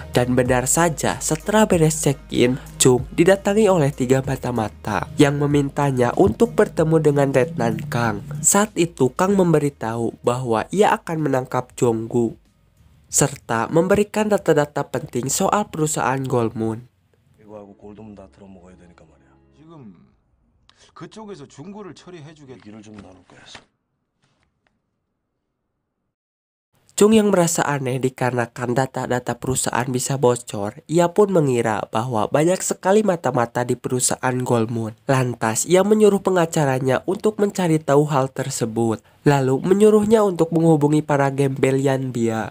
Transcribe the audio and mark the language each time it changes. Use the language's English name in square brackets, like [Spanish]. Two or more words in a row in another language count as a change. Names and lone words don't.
[Indonesian] Dan benar saja, setelah beres check-in, Chung didatangi oleh 3 mata-mata yang memintanya untuk bertemu dengan Letnan Kang. Saat itu, Kang memberitahu bahwa ia akan menangkap Jonggu serta memberikan data-data penting soal perusahaan Goldmoon. [Korean] 그쪽에서 중고를 처리해주게 얘기를 좀 나눌까 해서. [Indonesian] Chung yang merasa aneh dikarenakan data-data perusahaan bisa bocor, ia pun mengira bahwa banyak sekali mata-mata di perusahaan Goldmoon. Lantas, ia menyuruh pengacaranya untuk mencari tahu hal tersebut, lalu menyuruhnya untuk menghubungi para gembel Yanbia.